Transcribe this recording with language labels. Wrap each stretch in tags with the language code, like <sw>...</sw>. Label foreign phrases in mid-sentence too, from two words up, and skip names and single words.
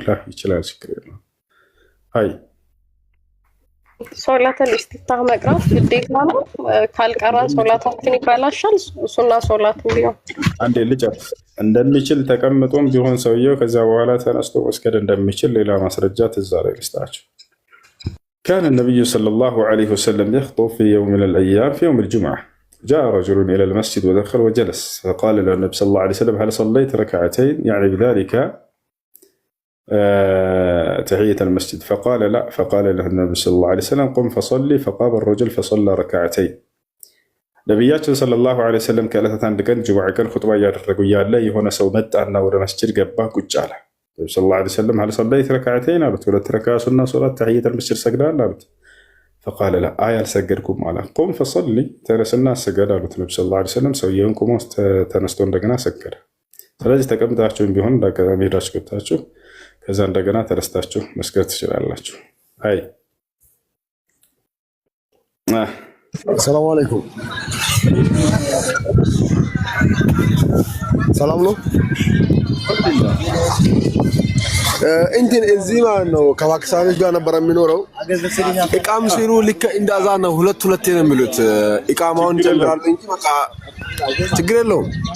<am>ይችላል፣ ችግር የለውም። አይ</am> <ar>صلاة الاستفتاح</ar> <am>መቅራት ግዴታ ነው? ካልቀራን ሶላታችን ይበላሻል? ሱና ሶላት ቢሆን አንዴ ልጨርስ። እንደሚችል ተቀምጦም ቢሆን ሰውየው ከዛ በኋላ ተነስቶ መስገድ እንደሚችል ሌላ ማስረጃ ትዝ አለኝ ልስጣችሁ።</am> <ar>كان النبي صلى الله عليه وسلم يخطب في يوم من الأيام في يوم الجمعة، جاء رجل إلى المسجد ودخل وجلس، فقال له النبي صلى الله عليه وسلم هل صليت ركعتين؟ يعني بذلك تحية المسجد. فقال لا. فقال له النبي صلى الله عليه وسلم قم فصلي. فقام الرجل فصلى ركعتين.</ar> <am>ነቢያችን</am> <ar>صلى الله عليه وسلم</ar> <am>ከዕለታት አንድ ቀን ጁምዓ ቀን ኹጥባ እያደረጉ እያለ የሆነ ሰው መጣና ወደ መስጂድ ገባ፣ ቁጭ አለ። ነብዩ</am> <ar>صلى الله عليه وسلم هل صليت ركعتين</ar> <am>አሉት። 2 ረክዓ ሱና ሶላት</am> <ar>تحية المسجد</ar> <am>ሰግደሃል አሉት።</am> <ar>فقال لا</ar> <am>አልሰገድኩም አለ። ቁም ፈصሊ ተነስና ስገድ አሉት ነብዩ</am> <ar>صلى الله عليه وسلم።</ar> <am>ሰውየውን ቁሞ ተነስቶ እንደገና ሰገደ። ስለዚህ ተቀምጣችሁም ቢሆን እንዳጋጣሚ ሄዳችሁ ገብታችሁ ከዛ እንደገና ተነስታችሁ መስገድ ትችላላችሁ። አይ</am> <ar>سلام عليكم።</ar> <am>ሰላም ነው። እንትን እዚህ ማለት ነው ከፓኪስታኖች ጋር ነበር የሚኖረው። ኢቃም ሲሉ ልክ እንደ አዛን ነው፣ ሁለት ነው የሚሉት። ኢቃማውን ጨምራሉ እንጂ በቃ ችግር የለውም።</am>